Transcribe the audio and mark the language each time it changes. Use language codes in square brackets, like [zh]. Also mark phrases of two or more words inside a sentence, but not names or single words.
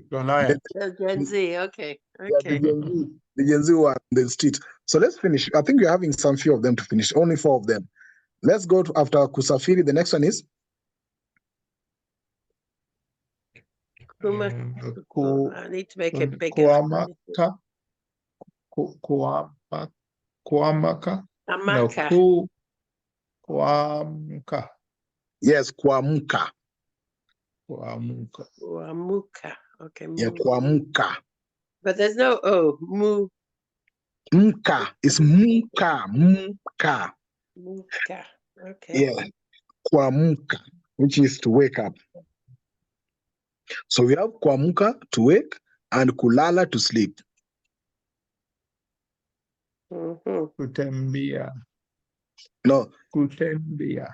[en] Gen Z. Okay. Okay. Yeah, the Gen Z who are on the street. So let's finish. I think we're having some few of them to finish. Only 4 of them. Let's go to after Kusafiri. The next one is I need to make it bigger. Kuamaka. Kuamaka. Amaka. No, Kuamka. Yes, Kuamuka. Kuamuka. Kuamuka. Okay. Yeah, Kuamuka. But there's no O. Mu. Mka. It's Muka. Muka. Muka. Okay. Yeah. Kuamuka, which is to wake up. So we have Kuamuka, to wake, and Kulala, to sleep. Kutembea. No. Kutembea.